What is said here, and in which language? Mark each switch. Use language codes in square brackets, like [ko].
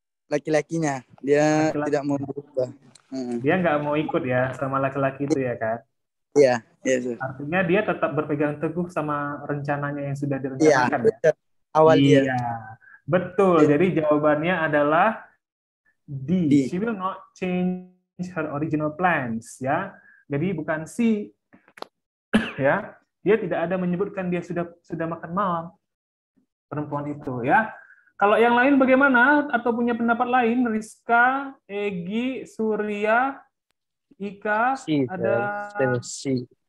[id] Laki-lakinya. Dia tidak mau berubah. Dia nggak mau ikut ya sama laki-laki itu ya kan? Iya, iya, sir. Artinya dia tetap berpegang teguh sama rencananya yang sudah direncanakan. Iya, awal dia. Iya, betul. Jadi jawabannya adalah D. [en] She will not change her original plans. [id] Ya, jadi bukan C. Ya, dia tidak ada menyebutkan dia sudah makan malam perempuan itu. Ya, kalau yang lain bagaimana atau punya pendapat lain? Rizka, Egi, Surya, Ika, C, ada C.